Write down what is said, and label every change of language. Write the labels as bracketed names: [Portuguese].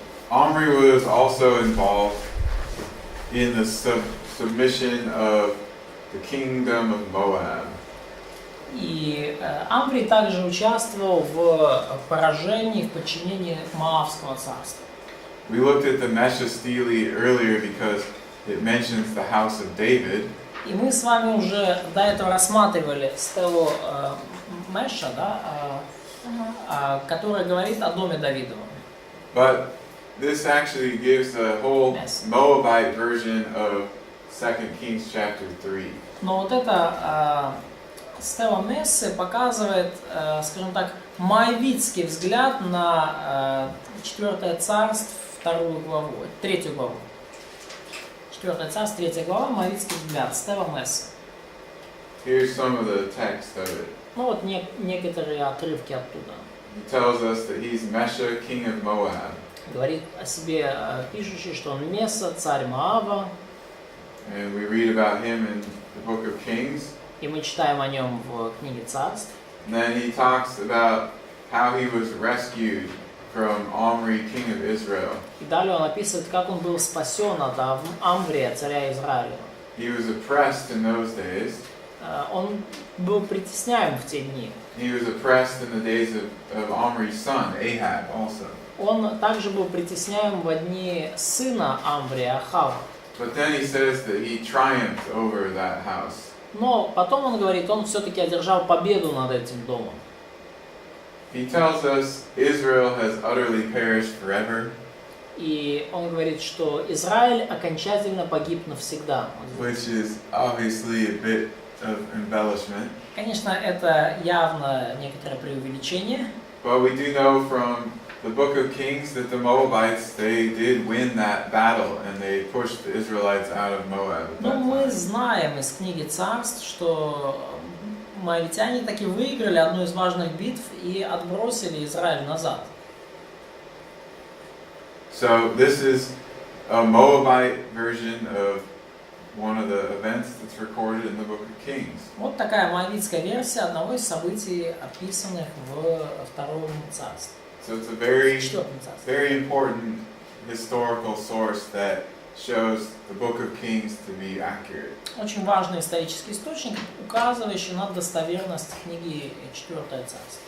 [English] Omri was also involved in the submission of the kingdom of Moab. [Russian] И Амврий также участвовал в поражении, в подчинении Моавского царства. [English] We looked at the Mesha stele earlier because it mentions the house of David. [Russian] И мы с вами уже до этого рассматривали стелу Меша, да, которая говорит о доме Давидовом. [English] But this actually gives a whole Moabite version of 2 Kings chapter 3. [Russian] Но вот эта стела Мессы показывает, скажем так, моавитский взгляд на 4 царств, 2 главу, 3 главу. 4 царств, 3 глава, моавитский взгляд, стела Мессы. [English] Here's some of the text of it. [Russian] Ну вот некоторые отрывки оттуда. [English] He tells us that he's Mesha, king of Moab. [Russian] Говорит о себе пишущий, что он Месса, царь Моава. [English] And we read about him in the book of Kings. [Russian] И мы читаем о нем в книге Царств. [English] And then he talks about how he was rescued from Omri, king of Israel. [Russian] И далее он описывает, как он был спасен от Амврия, царя Израиля. [English] He was oppressed in those days. [Russian] Он был притесняем в те дни. [English] He was oppressed in the days of Omri's son, Ahab, also. [Russian] Он также был притесняем в дни сына Амврия, Ахава. [English] But then he says that he triumphed over that house. [Russian] Но потом он говорит, он все-таки одержал победу над этим домом. [English] He tells us Israel has utterly perished forever. [Russian] И он говорит, что Израиль окончательно погиб навсегда. [English] Which is obviously a bit of embellishment. [Russian] Конечно, это явно некоторое преувеличение. [English] But we do know from the book of Kings that the Moabites, they did win that battle and they pushed the Israelites out of Moab at [Russian] Но [English] that [Russian] мы [English] time. [Russian] знаем из книги Царств, что моавитяне таки выиграли одну из важных битв и отбросили Израиль назад. [English] So this is a Moabite version of one of the events that's recorded in the book of Kings. [Russian] Вот такая моавитская версия одного из событий, описанных в Втором Царстве. [English] So it's a very, [Russian] Четвертом Царстве. [English] very important historical source that shows the book of Kings to be accurate. [Russian] Очень важный исторический источник, указывающий на достоверность книги Четвертое Царство.